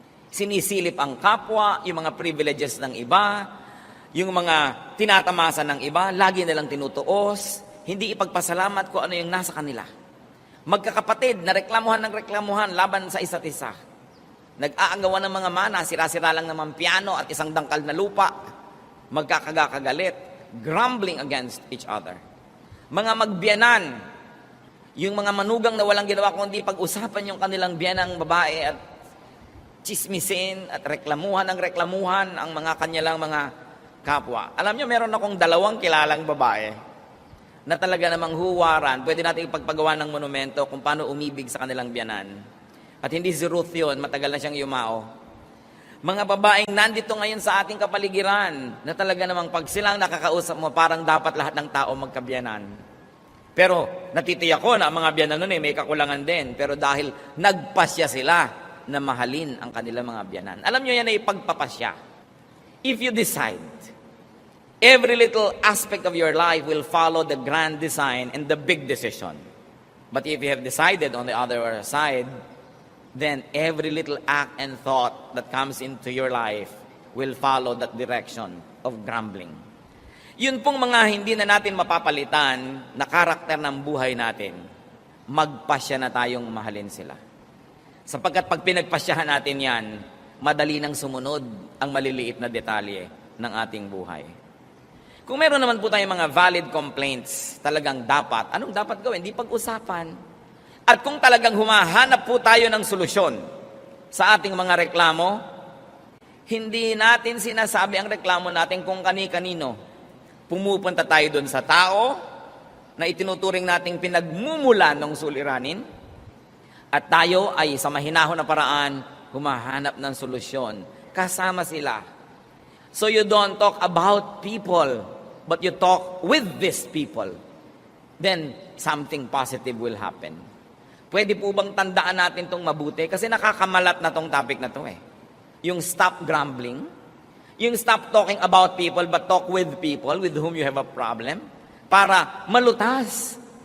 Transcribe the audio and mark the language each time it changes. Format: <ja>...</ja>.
<tl>Sinisilip ang kapwa, yung mga privileges ng iba, yung mga tinatamasan ng iba, lagi nilang tinutuos, hindi ipagpasalamat kung ano yung nasa kanila. Magkakapatid, na reklamuhan ng reklamuhan laban sa isa't isa. Nag-aagawan ng mga mana, sira-sira lang naman piano at isang dangkal na lupa. Magkakagagalit,</tl> <en>grumbling against each other.</en> <tl>Mga magbiyanan, yung mga manugang na walang ginawa kundi pag-usapan yung kanilang biyanang babae at chismisin at reklamuhan ang mga kanyalang mga kapwa. Alam nyo, meron akong 2 kilalang babae na talaga namang huwaran. Pwede natin ipagpagawa ng monumento kung paano umibig sa kanilang biyanan. At hindi si Ruth yun, matagal na siyang yumao. Mga babaeng nandito ngayon sa ating kapaligiran na talaga namang pag silang nakakausap mo, parang dapat lahat ng tao magkabiyanan. Pero natitiyak ko na ang mga biyanan nun may kakulangan din. Pero dahil nagpasya sila na mahalin ang kanilang mga biyanan. Alam nyo yan ay pagpapasya.</tl> <en>If you decide, every little aspect of your life will follow the grand design and the big decision. But if you have decided on the other side, then every little act and thought that comes into your life will follow that direction of grumbling.</en> <tl>Yun pong mga hindi na natin mapapalitan na karakter ng buhay natin, magpasya na tayong mahalin sila. Sapagkat pag pinagpasyahan natin yan, madali nang sumunod ang maliliit na detalye ng ating buhay. Kung meron naman po tayong mga</tl> <en>valid complaints,</en> <tl>talagang dapat, anong dapat gawin? Di pag-usapan. At kung talagang humahanap po tayo ng solusyon sa ating mga reklamo, hindi natin sinasabi ang reklamo natin kung kani-kanino. Pumupunta tayo doon sa tao na itinuturing nating pinagmumulan ng suliranin at tayo ay sa mahinahon na paraan humahanap ng solusyon. Kasama sila.</tl> <en>So you don't talk about people, but you talk with these people. Then something positive will happen.</en> <tl>Pwede po bang tandaan natin itong mabuti? Kasi nakakamalat na tong topic na to</tl> <en>Yung stop grumbling, yung stop talking about people but talk with people with whom you have a problem</en> <tl>para malutas.</tl>